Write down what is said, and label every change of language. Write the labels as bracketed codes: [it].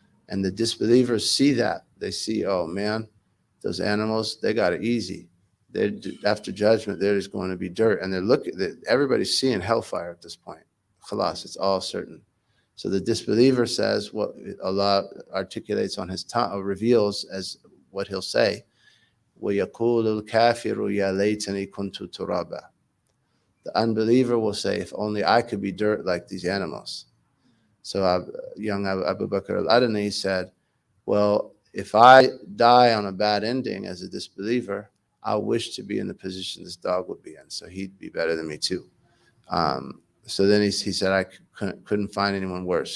[en] And the disbelievers see that. They see, oh man, those animals, they got it easy. They're, after judgment, they're just going to be dirt. And they're looking, everybody's seeing hellfire at this point. Khalas, it's all certain. So the disbeliever says what Allah articulates on his tongue, or reveals as what he'll say. [ar] وَيَقُولُ الْكَافِرُ يَا لَيْتَنِي كُنْتُ تُرَابًا. [en] The unbeliever will say, if only I could be dirt like these animals. So young Abu Bakr al-Adani said, well, if I die on a bad ending as a disbeliever, I wish to be in the position this dog would be in. So he'd be better than me too. So then he said, I couldn't find anyone worse.